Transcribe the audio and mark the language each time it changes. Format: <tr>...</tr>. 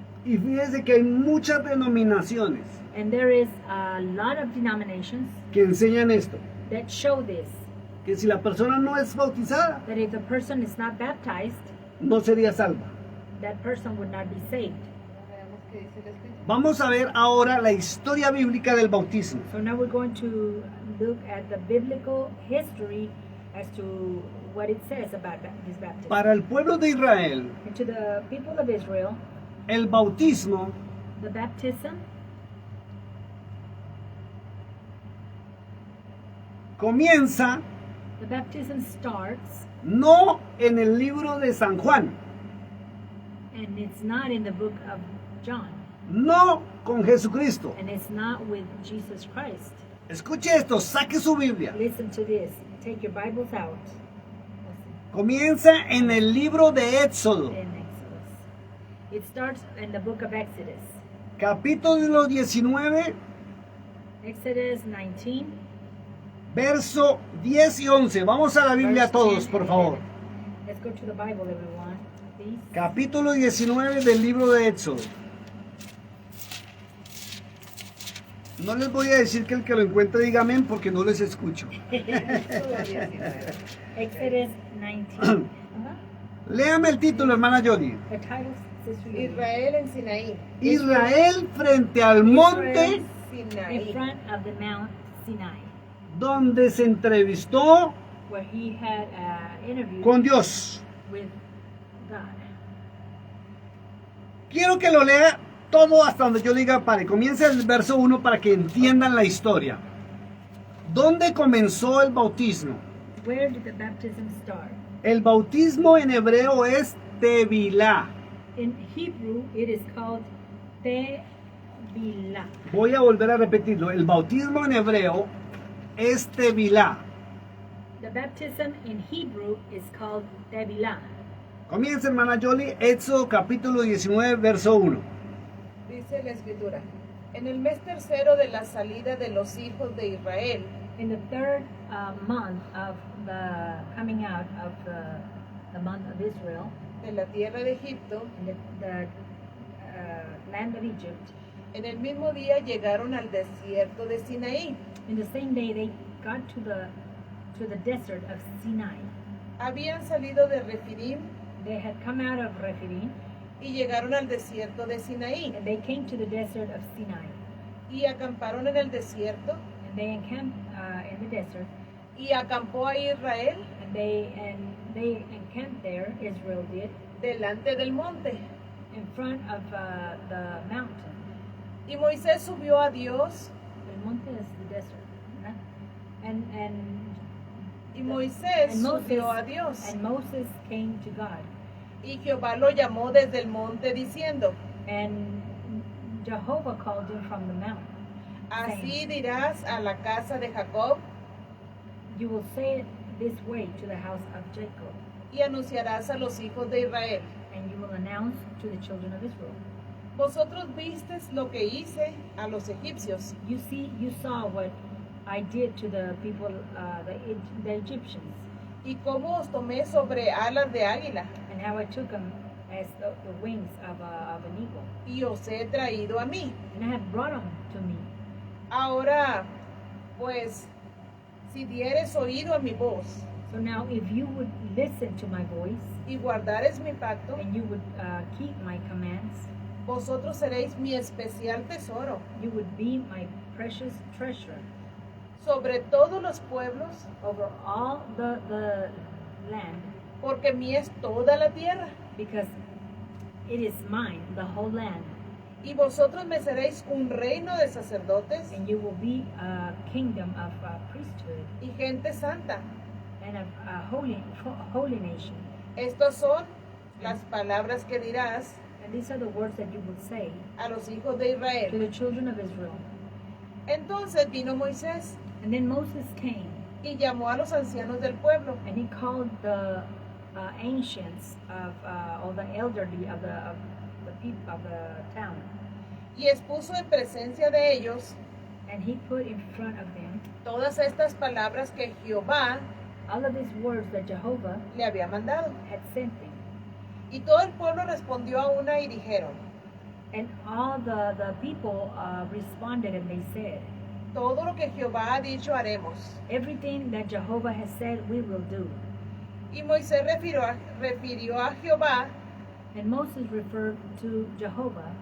<es>Y fíjese que hay muchas denominaciones</es> <en>And there is a lot of denominations</en> <es>que enseñan esto,</es> <en>that show this,</en> <es>que si la persona no es bautizada,</es> <en>that if the person is not baptized,</en> <es>no sería salva.</es> <en>that person would not be saved.</en> <es>Veamos qué dice la escritura. Vamos a ver ahora la historia bíblica del bautismo.</es> <en>So now we're going to look at the biblical history as to what it says about this baptism.</en> <es>Para el pueblo de Israel,</es> <en>And to the people of Israel,</en> <es>el bautismo</es> <en>the baptism</en> <es>comienza</es> <en>the baptism starts,</en> <es>no en el libro de San Juan,</es> <en>and it's not in the book of John,</en> <es>no con Jesucristo.</es> <en>and it's not with Jesus Christ.</en> <es>Escuche esto, saque su Biblia.</es> <en>Listen to this. Take your Bibles out</en> <es>Comienza en el libro de Éxodo,</es> <en>in Exodus. It starts in the book of Exodus.</en> <es>capítulo 19,</es> <en>Exodus 19.</en> <es>verso 10 y 11. Vamos a la Biblia</es> <en>verse</en> <es>todos,</es> <en>10</en> <es>por</es> <en>and</en> <es>favor.</es> <en>11. Let's go to the Bible, everyone, please.</en> <es>Capítulo 19 del libro de Éxodo. No les voy a decir que el que lo encuentre diga amén porque no les escucho. Éxodo 19.</es> <en>Exodus 19.</en> <es>Léame el título, hermana Jody.</es> <en>The title, Sister Judy.</en> <es>Israel en Sinaí. Israel frente al monte</es> <en>in</en> <es>Sinaí.</es> <en>front of the Mount Sinai,</en> <es>donde se entrevistó</es> <en>where he had an interview</en> <es>con Dios.</es> <en>with God.</en> <es>Quiero que lo lea todo hasta donde yo diga pare. Comienza el verso 1 para que entiendan la historia. ¿Dónde comenzó el bautismo?</es> <en>Where did the baptism start?</en> <es>El bautismo en hebreo es tevilá.</es> <en>In Hebrew, it is called Tevilah.</en> <es>Voy a volver a repetirlo. El bautismo en hebreo es tevilá.</es> <en>The baptism in Hebrew is called Tevilah.</en> <es>Comienza, hermana Jolie, Éxodo capítulo 19, verso 1. Dice la escritura. En el mes tercero de la salida de los hijos de Israel,</es> <en>In the third month of the coming out of the month of Israel,</en> <es>de la tierra de Egipto,</es> <en>in the land of Egypt,</en> <es>en el mismo día llegaron al desierto de Sinaí.</es> <en>in the same day they got to the desert of Sinai.</en> <es>Habían salido de Refidim</es> <en>They had come out of Rephidim</en> <es>y llegaron al desierto de Sinaí</es> <en>and they came to the desert of Sinai.</en> <es>y acamparon en el desierto</es> <en>And they encamped in the desert,</en> <es>y acampó a Israel</es> <en>and they encamped there. Israel did</en> <es>delante del monte.</es> <en>in front of the mountain.</en> <es>Y Moisés subió a Dios El monte</es> <en>is the desert,</en> <es>¿verdad?</es> <en>And</en> <es>y Moisés</es> <en>And Moses-</en> <es>subió a Dios</es> <en>and Moses came to God,</en> <es>y Jehová lo llamó desde el monte diciendo,</es> <en>and Jehovah called him from the mountain.</en> <es>así dirás a la casa de Jacob</es> <en>You will say it this way to the house of Jacob,</en> <es>y anunciarás a los hijos de Israel.</es> <en>and you will announce to the children of Israel.</en> <es>Vosotros vistes lo que hice a los egipcios</es> <en>You saw what I did to the people, the Egyptians,</en> <es>y cómo os tomé sobre alas de águila</es> <en>and how I took them as the wings of an eagle,</en> <es>y os he traído a mí.</es> <en>and I have brought them to me.</en> <es>Ahora, pues, si dieres oído a mi voz</es> <en>So now, if you would listen to my voice</en> <es>y guardares mi pacto,</es> <en>and you would keep my commands,</en> <es>vosotros seréis mi especial tesoro</es> <en>you would be my precious treasure</en> <es>sobre todos los pueblos,</es> <en>over all the land,</en> <es>porque mía es toda la tierra.</es> <en>because it is mine, the whole land,</en> <es>Y vosotros me seréis un reino de sacerdotes</es> <en>and you will be a kingdom of priesthood</en> <es>y gente santa.</es> <en>and a holy nation.</en> <es>Estas son las palabras que dirás</es> <en>And these are the words that you will say</en> <es>a los hijos de</es> <en>to</en> <es>Israel.</es> <en>the children of Israel.</en> <es>Entonces vino Moisés</es> <en>And then Moses came,</en> <es>y llamó a los ancianos del pueblo</es> <en>and he called the ancients of or the elderly of the people of the town,</en> <es>y expuso en presencia de ellos</es> <en>and he put in front of them</en> <es>todas estas palabras que Jehová</es> <en>all of these words that Jehovah</en> <es>le había mandado.</es> <en>had sent them.</en> <es>Y todo el pueblo respondió a una y dijeron,</es> <en>And all the people responded, and they said,</en> <es>todo lo que Jehová ha dicho haremos.</es> <en>everything that Jehovah has said we will do.</en> <es>Y Moisés refirió a Jehová</es> <en>And Moses referred to Jehovah</en>